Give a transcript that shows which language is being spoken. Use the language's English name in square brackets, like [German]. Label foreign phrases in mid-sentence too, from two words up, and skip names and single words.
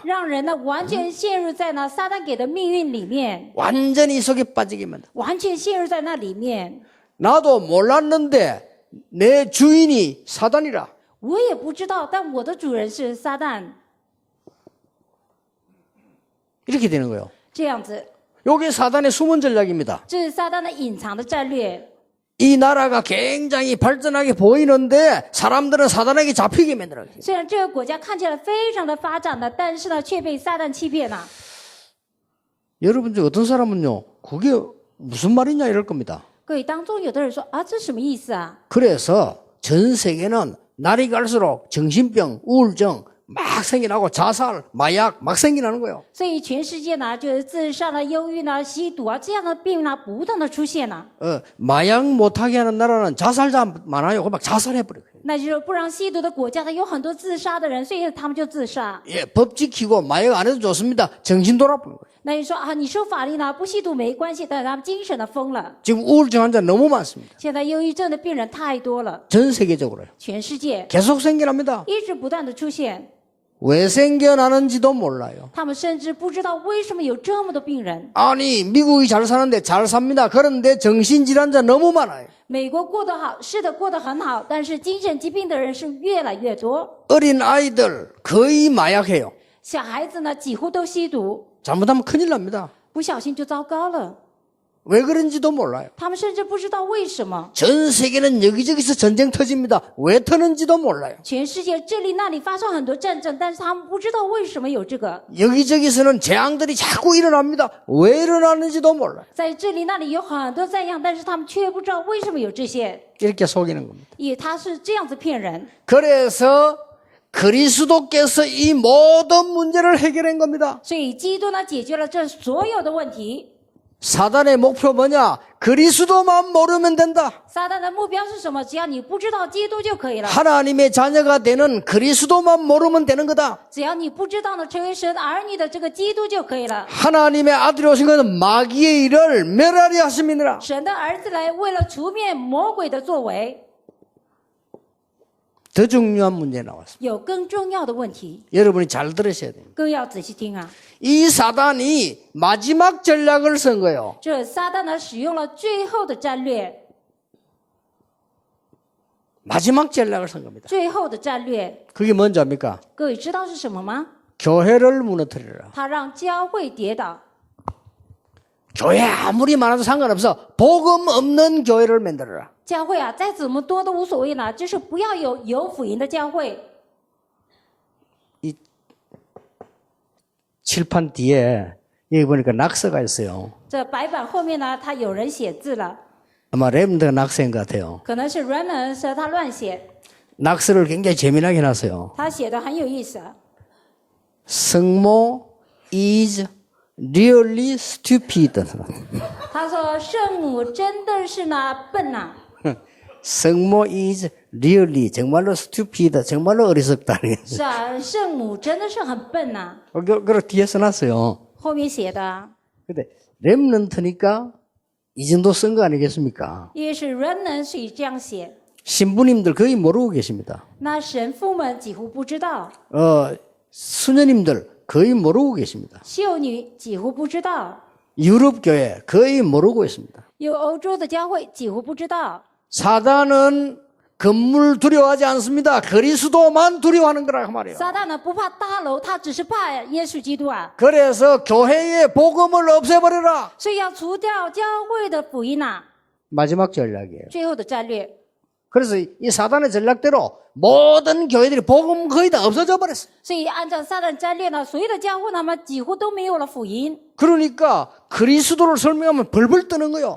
[Chinese] 让人呢完全陷入在呢撒旦给的命运里面， [Korean] 완전히 속에 빠지게 만드는. [Chinese] 完全陷入在那里面。 [Korean] 나도 몰랐는데 내 주인이 사단이라. [Chinese] 我也不知道，但我的主人是撒旦， [Korean] 이렇게 되는 거예요. [Chinese] 这样子， [Korean] 이게 사단의 숨은 전략입니다. [Chinese] 这是撒旦的隐藏的战略。 [Korean] 이 나라가 굉장히 발전하게 보이는데 사람들은 사단에게 잡히게 만들어요. [Chinese] 虽然这个国家看起来非常的发展的，但是呢，却被撒旦欺骗了。 [Korean] 여러분 중 어떤 사람은요, 그게 무슨 말이냐 이럴 겁니다. [Chinese] 各位当中有的人说啊，这什么意思啊？ [Korean] 그래서 전 세계는 날이 갈수록 정신병, 우울증 막 생겨나고 자살, 마약 막 생겨나는 거예요. [Chinese] 所以全世界呢，就是自杀呢、忧郁呢、吸毒啊这样的病呢，不断的出现了。 [Korean] 마약 못하게 하는 나라는 자살자 많아요. 그 막 자살해버려요. [Chinese] 那就是不让吸毒的国家，它有很多自杀的人，所以他们就自杀。 [Korean] 예, 법 지키고 마약 안 해도 좋습니다. 정신 돌아버린 거예요. [Chinese] 那你说啊，你受法律呢，不吸毒没关系，但是他们精神的疯了。 [Korean] 지금 우울증 환자 너무 많습니다. [Chinese] 现在忧郁症的病人太多了， [Korean] 전 세계적으로요. [Chinese] 全世界 [Korean] 계속 생겨납니다. [Chinese] 一直不断的出现。 [Korean] 왜 생겨나는지도 몰라요. [Chinese] 他们甚至不知道为什么有这么多病人。 [Korean] 아니 미국이 잘 사는데 잘 삽니다. 그런데 정신질환자 너무 많아요. [Chinese] 美国过得好，是的，过得很好，但是精神疾病的人是越来越多。 [Korean] 어린 아이들 거의 마약해요. [Chinese] 小孩子呢，几乎都吸毒， [Korean] 잘못하면 큰일 납니다. [Chinese] 不小心就糟糕了。 [Korean] 왜 그런지도 몰라요. [Chinese] 他们甚至不知道为什么。 [Korean] 전 세계는 여기저기서 전쟁 터집니다. 왜 터는지도 몰라요. [Chinese] 全世界这里那里发生很多战争，但是他们不知道为什么有这个。 [Korean] 여기저기서는 재앙들이 자꾸 일어납니다. 왜 일어나는지도 몰라요. [Chinese] 在这里那里有很多灾殃，但是他们却不知道为什么有这些。 [Korean] 이렇게 속이는 겁니다. [Chinese] 也他是这样子骗人。 [Korean] 그래서 그리스도께서 이 모든 문제를 해결한 겁니다. [Chinese] 所以基督呢，解决了这所有的问题。 [Korean] 사단의 목표 뭐냐? 그리스도만 모르면 된다. [Chinese] 撒旦的目标是什么？只要你不知道基督就可以了。 [Korean] 하나님의 자녀가 되는 그리스도만 모르면 되는 거다. [Chinese] 只要你不知道呢，成为神儿女的这个基督就可以了。 [Korean] 하나님의 아들이 오신 것은 마귀의 일을 멸하려 하심이니라. [Chinese] 神的儿子来为了除灭魔鬼的作为， [Korean] 더 중요한 문제 나왔습니다. [Chinese] 有更重要的问题， [Korean] 여러분이 잘 들으셔야 됩니다. [Chinese] 更要仔细听啊！ [Korean] 이 사단이 마지막 전략을 쓴 거예요. [Chinese] 这撒旦呢，使用了最后的战略， [Korean] 마지막 전략을 쓴 겁니다. [Chinese] 最后的战略， [Korean] 그게 뭔지 압니까? [Chinese] 各位知道是什么吗？ [Korean] 교회를 무너뜨리라. [Chinese] 他让教会跌倒， [Korean] 교회 아무리 많아도 상관없어. 복음 없는 교회를 만들어라. [Chinese] 教会啊，再怎么多都无所谓呢，就是不要有福音的教会。 [Korean] 칠판 뒤에 여기 보니까 낙서가 있어요. [Chinese] 这白板后面呢，他有人写字了， [Korean] 아마 랩드가 낙서인 것 같아요. [Chinese] 可能是 Raymond 说他乱写， [Korean] 낙서를 굉장히 재미나게 해놨어요. [Chinese] 他写的很有意思啊。 [English] 성모 is really stupid. 他说圣母真的是呢笨呐、 성모 is really 정말로 stupid. [Korean] 정말로 어리석다. [Chinese] 是啊，圣母真的是很笨呐、 [Korean] 그걸 뒤에 써놨어요. [Chinese] 后面写的啊， [Korean] 근데 랩런트니까 이 정도 쓴 거 아니겠습니까? [Chinese] 因为是 Raymond 所以这样写。 [Korean] 신부님들 거의 모르고 계십니다. [Chinese] 那神父们几乎不知道， [Korean] 수녀님들 거의 모르고 계십니다. [Chinese] 秀女几乎不知道， [Korean] 유럽 교회 거의 모르고 있습니다. [Chinese] 有欧洲的教会几乎不知道。 [Korean] 사단은 건물 두려워하지 않습니다. 그리스도만 두려워하는 거라 그 말이에요. [Chinese] 撒旦呢不怕大楼，他只是怕耶稣基督啊， [Korean] 그래서 교회의 복음을 없애버려라. [Chinese] 所以要除掉教会的福音呐、 [Korean] 마지막 전략이에요. [Chinese] 最后的战略。 [Korean] 그래서 이 사단의 전략대로 모든 교회들이 복음 거의 다 없어져 버렸어요. [Chinese] 所以按照撒旦战略呢，所有的教会呢，几乎都没有了福音。 [Korean] 그러니까 그리스도를 설명하면 벌벌 뜨는 거예요.